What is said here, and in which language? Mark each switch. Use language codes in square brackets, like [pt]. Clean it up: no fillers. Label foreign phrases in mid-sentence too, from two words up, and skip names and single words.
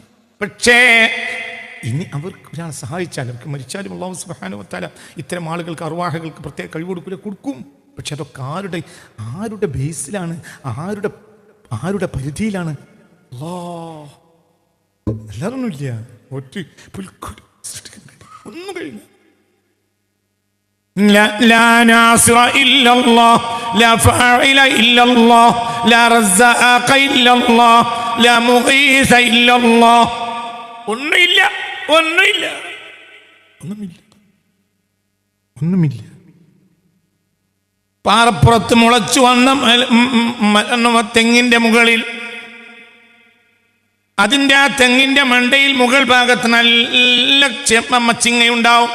[ml] പക്ഷേ ഇനി അവർക്ക് ഒരാൾ സഹായിച്ചാൽ, അവർക്ക് മരിച്ചാലും [ar] الله سبحانه وتعالى [ml] ഇത്തരം ആളുകൾക്ക്, അർവാഹുകൾക്ക് പ്രത്യേക കഴിവ് കൊടുക്കും. പക്ഷെ അതൊക്കെ ആരുടെ ബേസിലാണ്, ആരുടെ പരിധിയിലാണ്? എല്ലാവരൊന്നുമില്ല. ഒന്നും കഴിയില്ല. [ar] لا ناصر إلا الله لا فاعل إلا الله لا رزاق إلا الله لا مغيث إلا الله. [ml] ഒന്നുമില്ല. പാറപ്പുറത്ത് മുളച്ചു വന്ന തെങ്ങിന്റെ മുകളിൽ, അതിൻ്റെ ആ തെങ്ങിന്റെ മണ്ടയിൽ മുകൾ ഭാഗത്ത് നല്ല മച്ചിങ്ങയുണ്ടാവും.